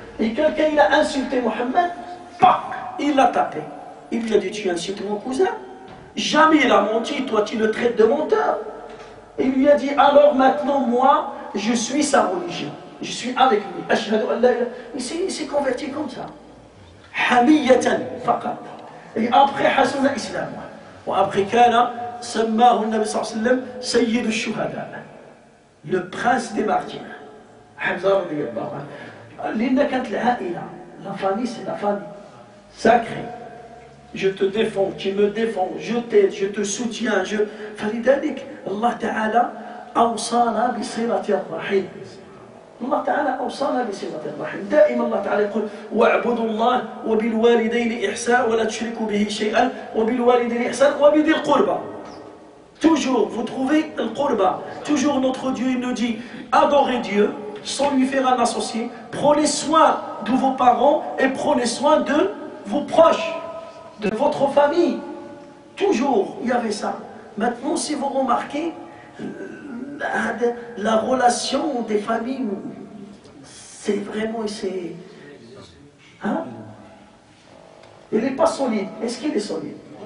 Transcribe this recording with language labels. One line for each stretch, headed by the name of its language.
French: Et quelqu'un il a insulté Mohammed, il l'a tapé. Il lui a dit tu insultes mon cousin? Jamais il a menti, toi tu le traites de menteur. Il lui a dit alors maintenant moi je suis sa religion. Je suis avec lui.
Arabic: Ashhadu an la ilaha.
French: Il s'est converti comme ça.
Arabic: Hamiyatan faqat.
French: Et après
Arabic: hasuna islam. وأبقي كان سماه النبي صلى الله عليه وسلم سيد الشهداء.
French: Le prince des martyrs. حمزة
Arabic: رضي الله عنه. لأن كانت العائلة.
French: La famille c'est la famille. Sacrée. Je te défends, tu me défends, je t'aide, je te soutiens.
Arabic: فلذلك الله تعالى أوصانا بصلة الرحم. الله تعالى أوصانا بصلة الرحم. دائما الله تعالى يقول واعبدوا الله وبالوالدين إحسانا ولا تشركوا به شيئا وبالوالدين إحسانا وبذي القربى.
French: Toujours, vous trouvez le qurba. Toujours notre Dieu il nous dit adorez Dieu sans lui faire un associé. Prenez soin de vos parents et prenez soin de vos proches, de votre famille. Toujours, il y avait ça. Maintenant, si vous remarquez, la relation des familles, c'est vraiment, hein? Il n'est pas solide. Est-ce qu'il est solide?